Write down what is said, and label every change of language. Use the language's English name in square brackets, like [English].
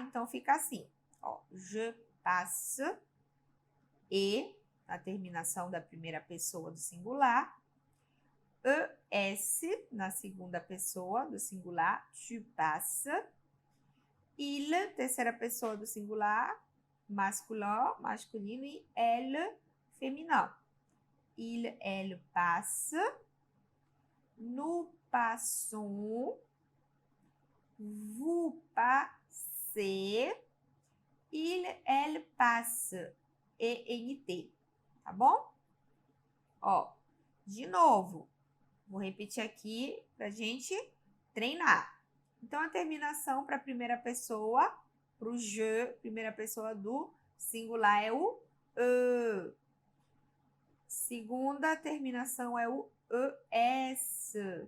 [Portuguese] Então, fica assim, ó, [French] je passe, [Portuguese] e, na terminação da primeira pessoa do singular, ES, na segunda pessoa do singular, [French] tu passes, [Portuguese] il, terceira pessoa do singular, masculino, e elle, feminino. [French] Il, elle passe, nous passons, vous passez, il, elle passe, ENT, [Portuguese] tá bom? Ó, de novo, vou repetir aqui pra gente treinar. Então, a terminação para a primeira pessoa, para o je, primeira pessoa do singular é o e. Segunda terminação é o es.